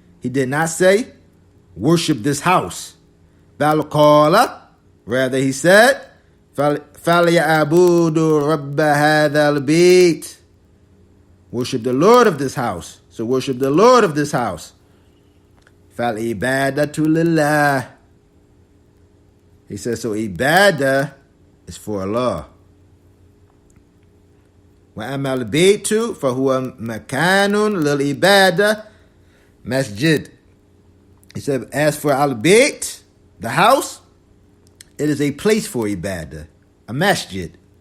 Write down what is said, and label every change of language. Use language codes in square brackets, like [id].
[en] He did not say, worship this house. [ar] Bal qala, [en] rather he said, [ar] فَلْيَعْبُدُوا رَبَّ هَذَا الْبَيْتِ. [en] Worship the Lord of this house. So worship the Lord of this house. [ar] فَالْإِبَادَةُ لِلَّهِ. [en] He says, so ibadah is for Allah. [ar] وَأَمَّا الْبَيْتُ فَهُوَ مَكَانٌ لِلْإِبَادَةِ masjid. [en] He said, as for al-bayt, the house, it is a place for ibadah, a masjid.